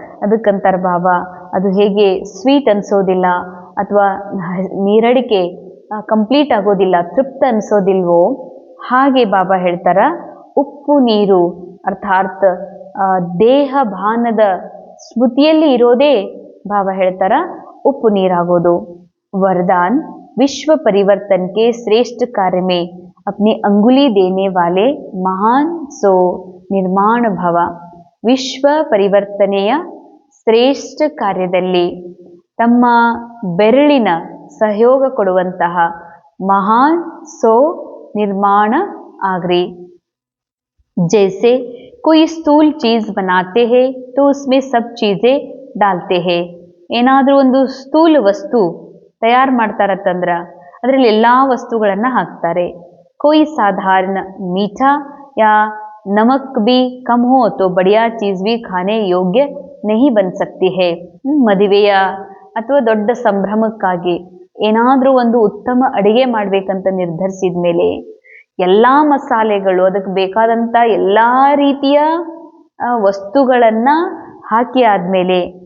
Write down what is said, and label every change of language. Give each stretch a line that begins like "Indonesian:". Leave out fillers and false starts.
Kannada: ಅದಕ್ಕಂತಾರ ಬಾಬಾ ಅದು ಹೇಗೆ ಸ್ವೀಟ್ ಅನ್ಸೋದಿಲ್ಲ ಅಥವಾ ನೀರಡಿಕೆ ಕಂಪ್ಲೀಟ್ ಆಗೋದಿಲ್ಲ, ತೃಪ್ತ ಅನ್ಸೋದಿಲ್ವೋ ಹಾಗೆ ಬಾಬಾ ಹೇಳ್ತಾರ ಉಪ್ಪು ನೀರು ಅರ್ಥಾತ್ ದೇಹ ಭಾನದ ಸ್ಮೃತಿಯಲ್ಲಿ ಇರೋದೇ ಬಾಬಾ ಹೇಳ್ತಾರ ಉಪ್ಪು ನೀರಾಗೋದು.
Hindi: वरदान विश्व परिवर्तन के श्रेष्ठ कार्य में अपनी अंगुली देने वाले महान सो ನಿರ್ಮಾಣ ಭವ.
Kannada: ವಿಶ್ವ ಪರಿವರ್ತನೆಯ ಶ್ರೇಷ್ಠ ಕಾರ್ಯದಲ್ಲಿ ತಮ್ಮ ಬೆರಳಿನ ಸಹಯೋಗ ಕೊಡುವಂತಹ ಮಹಾನ್ ಸೋ ನಿರ್ಮಾಣ ಆಗ್ರಿ.
Hindi: जैसे कोई स्थूल चीज बनाते हैं तो उसमें सब चीजें डालते हैं.
Kannada: ಏನಾದ್ರೂ ಒಂದು ಸ್ಥೂಲ ವಸ್ತು ತಯಾರು ಮಾಡ್ತಾರತ್ತಂದ್ರ ಅದರಲ್ಲಿ ಎಲ್ಲಾ ವಸ್ತುಗಳನ್ನ ಹಾಕ್ತಾರೆ.
Hindi: कोई साधारण मीठा या नमक भी कम हो तो बढ़िया चीज भी खाने योग्य नहीं बन सकती है.
Kannada: ಮದುವೆಯ ಅಥವಾ ದೊಡ್ಡ ಸಂಭ್ರಮಕ್ಕಾಗಿ ಏನಾದ್ರೂ ಒಂದು ಉತ್ತಮ ಅಡಿಗೆ ಮಾಡ್ಬೇಕಂತ ನಿರ್ಧರಿಸಿದ ಮೇಲೆ ಎಲ್ಲಾ ಮಸಾಲೆಗಳು ಅದಕ್ಕೆ ಬೇಕಾದಂತ ಎಲ್ಲಾ ರೀತಿಯ ವಸ್ತುಗಳನ್ನ ಹಾಕಿ ಆದ್ಮೇಲೆ